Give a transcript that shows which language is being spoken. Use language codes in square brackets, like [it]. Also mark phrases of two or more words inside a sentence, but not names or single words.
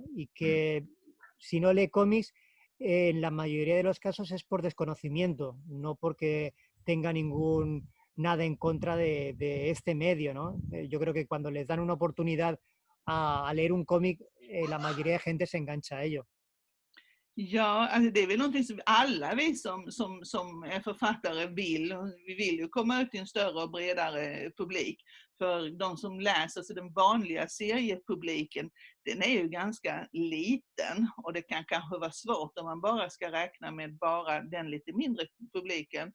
[es] Y que si no lee cómics, en la mayoría de los casos es por desconocimiento, no porque tenga nada en contra de este medio, ¿no? Yo creo que cuando les dan una oportunidad a leer un cómic, la mayoría de gente se engancha a ello. [sv] Ja, alltså det är väl någonting som alla vi som är författare vill. Vi vill ju komma ut till en större och bredare publik. För de som läser, så den vanliga seriepubliken, den är ju ganska liten. Och det kan kanske vara svårt om man bara ska räkna med bara den lite mindre publiken.